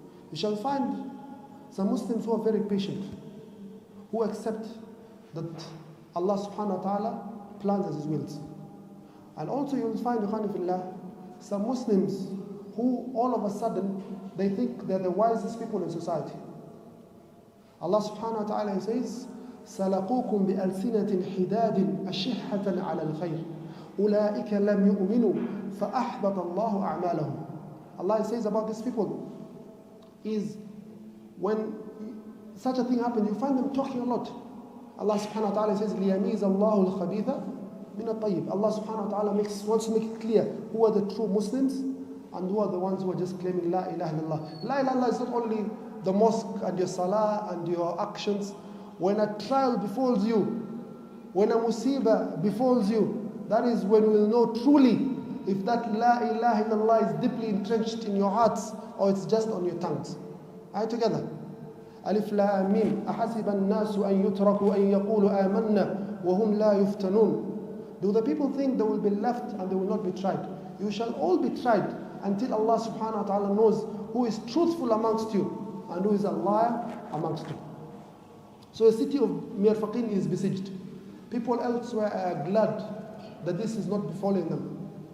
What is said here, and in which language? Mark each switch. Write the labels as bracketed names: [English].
[English] You shall find some Muslims who are very patient, who accept that Allah subhanahu wa ta'ala plans as His wills. And also you'll find, some Muslims who all of a sudden, they think they're the wisest people in society. Allah subhanahu wa ta'ala says, [Arabic] سَلَقُوكُمْ بِأَلْسِنَةٍ حِدَادٍ أَشِحَّةً عَلَى الْخَيْرِ أُولَٰئِكَ لَمْ يُؤْمِنُوا فَأَحْبَطَ اللَّهُ أَعْمَالَهُم. [English] Allah says about these people is when such a thing happens, you find them talking a lot. Allah subhanahu wa ta'ala says, [Arabic] لِيَمِيزَ اللَّهُ الْخَبِيثَ مِنَ الطَّيِّبِ. [English] Allah subhanahu wa ta'ala wants to make it clear who are the true Muslims and who are the ones who are just claiming La ilaha illallah. La ilaha illallah is not only the mosque and your salah and your actions. When a trial befalls you, when a musibah befalls you, that is when you will know truly if that La ilaha illallah is deeply entrenched in your hearts or it's just on your tongues. Are you together? Alif Lam Mim. [Arabic] أحسب الناس أن يتركوا أن يقولوا آمنا وهم لا يفتنون. [English] Do the people think they will be left and they will not be tried? You shall all be tried until Allah subhanahu wa ta'ala knows who is truthful amongst you and who is a liar amongst you. So the city of Mayyafariqin is besieged. People elsewhere are glad that this is not befalling them.